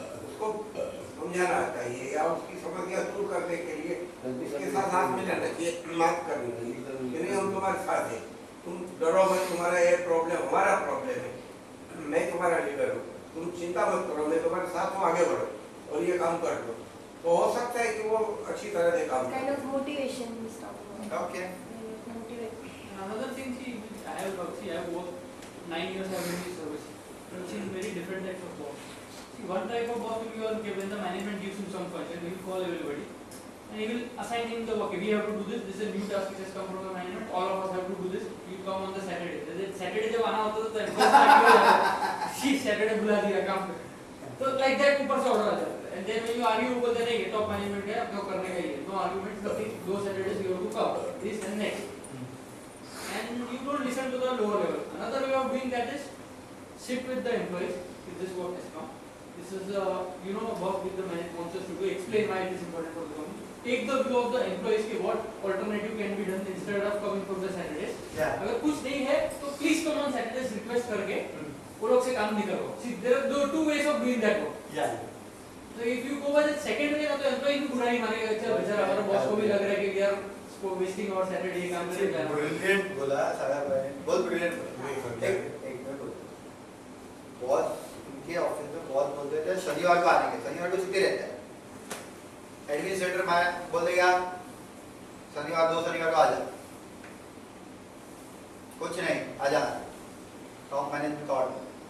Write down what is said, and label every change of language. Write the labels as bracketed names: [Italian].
[Hindi] उसको समझाना चाहिए या उसकी समस्या दूर करने के लिए इसके साथ हाथ मिलाना चाहिए, बात करनी चाहिए कि नहीं हम तुम्हारे साथ हैं, तुम डरो मत, तुम्हारा ये प्रॉब्लम हमारा प्रॉब्लम है, मैं तुम्हारा लीडर हूँ, तुम चिंता मत करो, मैं तुम्हारे साथ हूँ, आगे बढ़ो और ये काम कर दो, तो हो सकता है कि वो अच्छी तरह से काम [English] Kind of motivation is talking about. Okay. Motivate. Another thing, I have worked 9 years I've been in service. I've seen very different types of boss. See, one type of boss will be when the management gives him some function, he will call everybody and he will assign him the work. We have to do this. This is a new task which has come from the management. All of us have to do this. You come on the Saturday. [Hindi] Saturday जब आना होता था तो [English] she [Hindi] Saturday बुला दिया काम पे. [English] So like that [Hindi] ऊपर से order आ जाता है. [English] And then when you argue [Hindi] ऊपर से नहीं top management है आपको करने का ही है. [English] No arguments. Nothing. Those Saturdays you have to come. This and next. And you don't listen to the lower level. Another way of doing that is sit with the employees. If this work has come, this is work with the management wants us to do. Explain why it is important for the company. Take the view of the employees [Hindi] कि [English] what alternative can be done instead of coming for the Saturdays. Yeah. [Hindi] अगर कुछ नहीं है तो [English] please come on Saturdays [Hindi] request करके वो लोग से काम नहीं करो. [English] See, there are two ways of doing that work. Yeah. So if you go by the second way, [Hindi] तो employee भी बुरा नहीं मानेगा. अच्छा बेचारा हमारा boss को भी लग रहा है कि यार इसको [English] wasting our Saturday [Hindi] काम करने जाना. Brilliant बोला सारा भाई, बहुत brilliant बोला. एक मिनट बोलो. बहुत उनके ऑफिस में बहुत बोलते थे शनिवार को आने के, शनिवार को छुट्टी रहता है. एडमिनिस्ट्रेटर मैं बोल देगा शनिवार को आ जा, कुछ नहीं आ जाना, टॉप मैनेजमेंट का ऑर्डर.